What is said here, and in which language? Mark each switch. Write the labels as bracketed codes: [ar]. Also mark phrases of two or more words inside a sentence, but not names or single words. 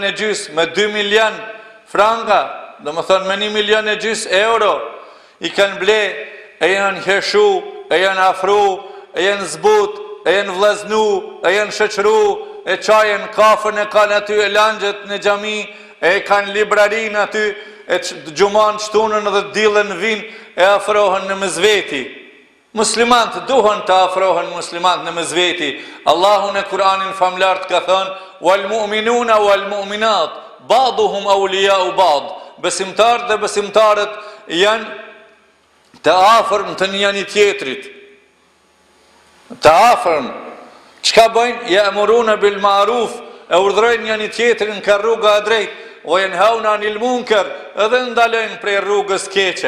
[sq] me 2 milion franga, do më thonë me 1,5 milion euro, i kanë blej, e janë heshu, e janë afru, e janë zbut, e janë vllaznu, e janë shoqëru, e qajën kafën e kanë aty e langjet në xhami, e kanë librarin aty, e gjuman shtunën dhe dilën vinë, e afrohen në mëzveti. Muslimant duhen të afrohen muslimant në mëzveti. Allahu në Kur'anin famlart ka thënë, [ar] والمؤمنون والمؤمنات بعضهم أولياء بعض. [sq] Besimtarët dhe besimtarët janë të afërm të njëri tjetrit. Të afërm. Çka bëjnë? [ar] يأمرون بالمعروف, [sq] e urdhrojnë njëri tjetrin ka rruga e drejtë, o [ar] ينهون عن المنكر, [sq] edhe ndalojnë prej rrugës keqe.